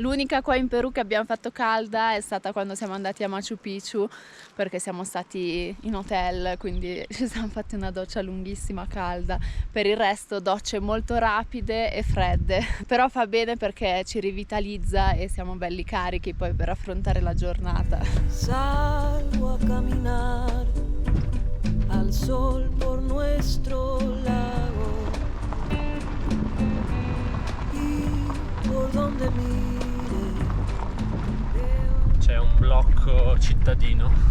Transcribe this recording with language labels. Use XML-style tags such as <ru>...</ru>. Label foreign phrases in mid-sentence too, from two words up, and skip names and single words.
<it>L'unica qua in Perù che abbiamo fatto calda è stata quando siamo andati a Machu Picchu, perché siamo stati in hotel, quindi ci siamo fatti una doccia lunghissima calda. Per il resto docce molto rapide e fredde, però fa bene perché ci rivitalizza e siamo belli carichi poi per affrontare la giornata.</it> <es>Salgo a caminar al sol por nuestro lago.</es> <it>C'è un blocco cittadino.</it>